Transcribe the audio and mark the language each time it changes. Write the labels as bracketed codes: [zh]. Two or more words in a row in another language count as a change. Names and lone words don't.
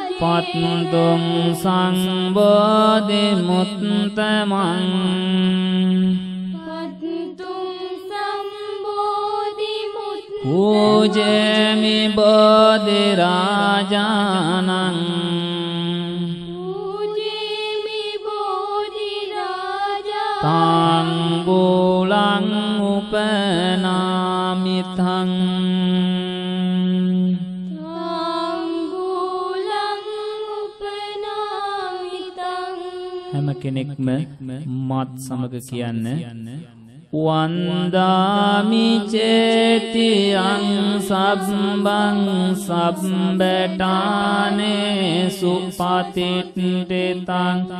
[pi] පත්තුම් සංබෝධි මුත්තමං පූජේමි බෝධි රාජානං තං බෝලං [si] උපනාමිතං හැම කෙනෙක්ම මත් සමග කියන්න [pi] වන්දාමි චේතියං සබ්බං සබ්බටානේ සුපතිට්ඨිතං